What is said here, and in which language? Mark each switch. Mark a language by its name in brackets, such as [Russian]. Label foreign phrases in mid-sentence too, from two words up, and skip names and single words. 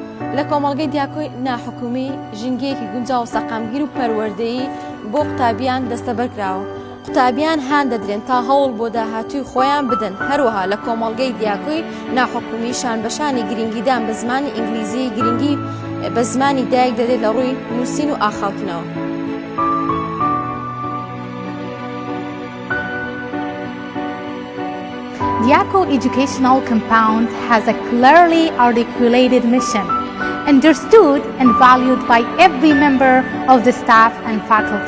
[Central Kurdish] لە کۆمەڵگەی دیاکۆی ناحکومی ژینگەیەکی گونجاو و سەقامگیر و پەروەردەیی بۆ قوتابیان دەستەبەرکراوە. قوتابیان هان دەدرێن تا هەوڵ بۆ داهاتووی خۆیان بدەن. هەروەها لە کۆمەڵگەی دیاکۆی ناحکومی شانبەشانی گرنگیدان بە زمانی ئینگلیزی گرنگی بە زمانی دایک دەدێت لە ڕووی نووسین و ئاخاوتنەوە. [English] Diaco Educational Compound has a clearly articulated mission, understood and valued by every member of the staff and faculty.